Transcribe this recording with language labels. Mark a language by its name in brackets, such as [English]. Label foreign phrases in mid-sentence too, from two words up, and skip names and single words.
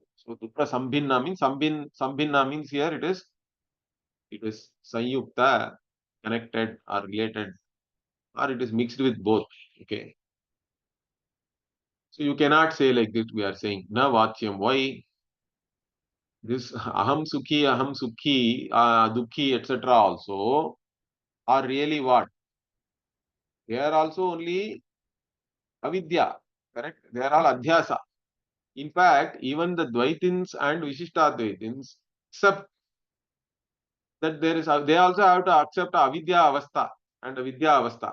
[English] So, [Sanskrit] Dukkha Sambhinna [English] means, Sambhinna means here it is Sanyukta, connected or related, or it is mixed with both. Okay. So you cannot say like this, we are saying, [Sanskrit] na vachyam. [English] Why? This [Sanskrit] aham sukhi, dukhi, [English] etc. also are really what? They are also only avidya, correct? They are all adhyasa. In fact, even the Dvaitins and Vishishtadvaitins accept that they also have to accept [Sanskrit] avidya avastha [English] and [Sanskrit] avidya avastha.